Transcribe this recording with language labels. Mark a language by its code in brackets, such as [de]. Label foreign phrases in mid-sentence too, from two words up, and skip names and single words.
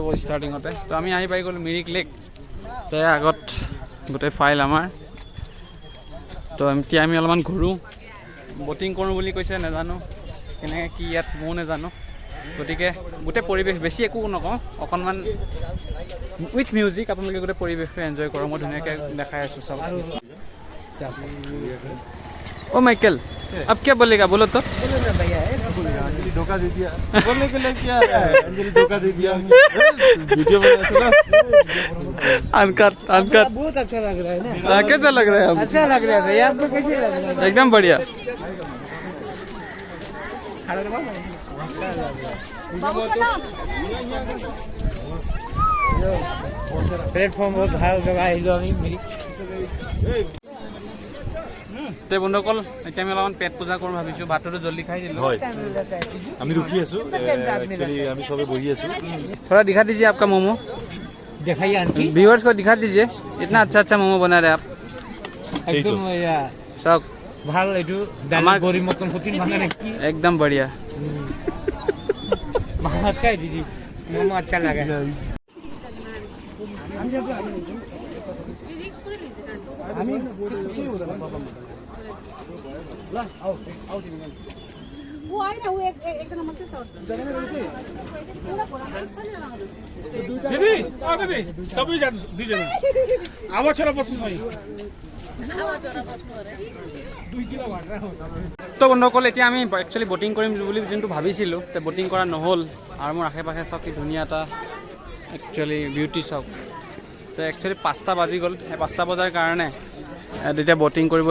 [as] ষ্টাৰ্টিঙতে তো আমি আহি পাই গ'লোঁ মিৰিক লেক তাৰ আগত গোটেই ফাইল আমাৰ তো এতিয়া আমি অলপমান ঘূৰোঁ ব'টিং কৰোঁ বুলি কৈছে নাজানো কেনেকৈ কি ইয়াত ময়ো নাজানো গতিকে গোটেই পৰিৱেশ বেছি একো নকওঁ অকণমান [en] with music [as] আপোনালোকে গোটেই পৰিৱেশটো এনজয় কৰক মই ধুনীয়াকৈ দেখাই আছোঁ চাওক [hi] ओ माइकल अब क्या बोलेगा बोलो तो अंजलि धोखा दे दिया बोलने के लिए क्या है अंजलि धोखा दे दिया वीडियो में ऐसा ना अनकट बहुत अच्छा लग रहा है ना कैसा लग रहा है अब अच्छा लग रहा है भैया आपको कैसे लग रहा है एकदम बढ़िया प्लेटफॉर्म बहुत [as] ভাল জেগা আহিলোঁ আমি মিৰিক তে বন্ধুসকল এতিয়া আমি অলপমান পেট পূজা কৰোঁ ভাবিছোঁ ভাতটো জলদি খাই দিলোঁ হয় আমি रुकी আছোঁ एक्चुअली আমি সবে বহি আছোঁ [hi] थोड़ा दिखा दीजिए आपका मोमो [as] দেখাই আনকি [hi] व्यूअर्स को दिखा दीजिए इतना अच्छा अच्छा मोमो बना रहे आप [as] একদম [hi] सब [as] ভাল এইটো আমাৰ গৰি মতন ফুটিন ভাঙা নাকি [hi] एकदम बढ़िया बहुत अच्छा है दीदी मोमो अच्छा लगा वो आए ना वो एक नंबर से चढ़ते [ne] दिदी तपाईँ जानु दुईजना आवा छोरा बस्नु छैन [as] তো বন্ধুসকল এতিয়া আমি একচুৱেলি ব'টিং কৰিম বুলি যোনটো ভাবিছিলোঁ তে ব'টিং কৰা নহ'ল আৰু মোৰ আশে পাশে চাওক কি ধুনীয়া এটা একচুৱেলি বিউটি চাওক তো একচুৱেলি 5টা বাজি গ'ল সেই 5টা বজাৰ কাৰণে তেতিয়া ব'টিং কৰিব